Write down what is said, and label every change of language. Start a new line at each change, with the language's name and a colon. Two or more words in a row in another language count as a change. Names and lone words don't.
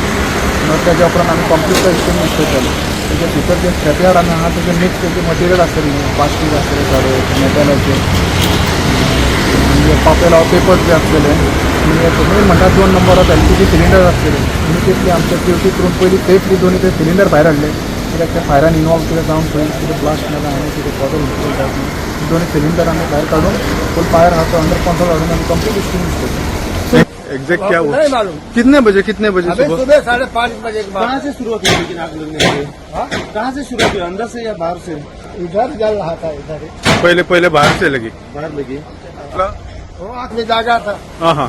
Konkani: तेज्या उपरांत आमी
English: complete extinguish
Konkani: केलो। तेजे भितर जे स्क्रॅपयार्ड आहा तेजे मिक्स तेजी मटेरियल आसतली प्लास्टीक आसतलें झाडू मेटलाचे म्हणजे पापेला पेपर्स जे आसतले मेन म्हणटा 2 नंबरात LPG सिलिंडर आसतले। इमिडिएटली आमच्या सेफ्टी करून पयली सेफली दोन्ही ते सिलिंडर भायर हाडले कित्याक ते फायरान इनवॉल्व कितें जावन खंय कितें ब्लास्ट जालें आनी कितें प्रॉब्लम जावं दोन्ही सिलिंडर आमी भायर काडून
English: full fire
Konkani: आहा तो
English: under control
Konkani: हाडून आमी
English: complete extinguish
Konkani: केलो।
Hindi: एग्जैक्ट क्या हुआ? नहीं मालूम। कितने बजे सुबह 5:30 बजे के बाद। कहाँ से शुरू हुई लेकिन आग लगने से? कहाँ से शुरू हुई, अंदर से या बाहर से? इधर जल रहा था, इधर ही। पहले बाहर से लगी? बाहर लगी। वो आँख में जागा था हाँ